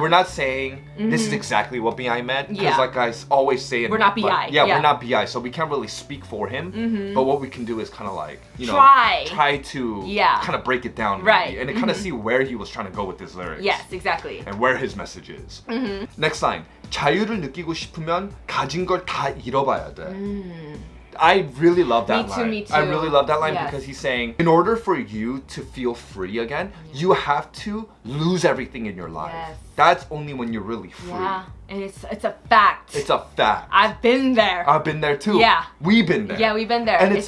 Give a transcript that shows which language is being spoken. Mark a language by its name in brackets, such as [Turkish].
[English] we're not saying this is exactly what B.I meant, because Yeah. like I always say, We're not like, B.I. Yeah, Yeah. we're not B.I. So we can't really speak for him. But what we can do is kind of like, you know, Try. to Yeah. kind of break it down, Right. maybe, and to kind of see where he was trying to go with his lyrics. Yes, exactly. And where his message is. Next line. [Korean] 자유를 느끼고 싶으면 가진 걸 다 잃어봐야 돼. [English] I really love that line. Me too. I really love that line Yes. because he's saying, in order for you to feel free again, you have to lose everything in your life. Yes. That's only when you're really free. Yeah, and it's a fact. It's a fact. I've been there. I've been there too. Yeah. We've been there. Yeah, we've been there. And it's